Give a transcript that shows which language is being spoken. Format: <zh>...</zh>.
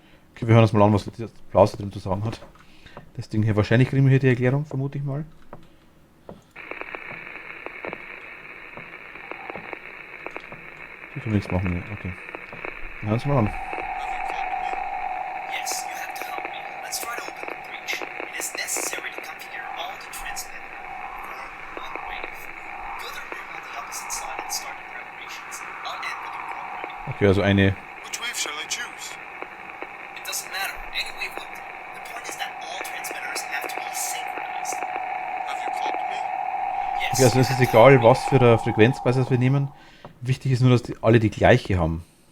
<de>Okay, wir hören uns mal an, was das Klaus drin zu sagen hat. Das Ding hier, wahrscheinlich kriegen wir hier die Erklärung, vermute ich mal. Die können nichts machen, ja. Okay. Dann hören wir uns mal an.</de> <en>Yes, you have to help me. Let's try to open the breach. It is necessary to configure all the transmitter for one wave. Go to the room on the opposite side and start the preparations. I'll end with the programming.</en> <de>Okay, also eine.</de> <en>Which wave shall I choose? It doesn't matter. Any wave will do. The point is that all transmitters have to be synchronized. Have you called me? Yes.</en> <de>Okay, also es ist egal, was für eine Frequenz quasi wir nehmen. Wichtig ist nur, dass alle die gleiche haben.</de>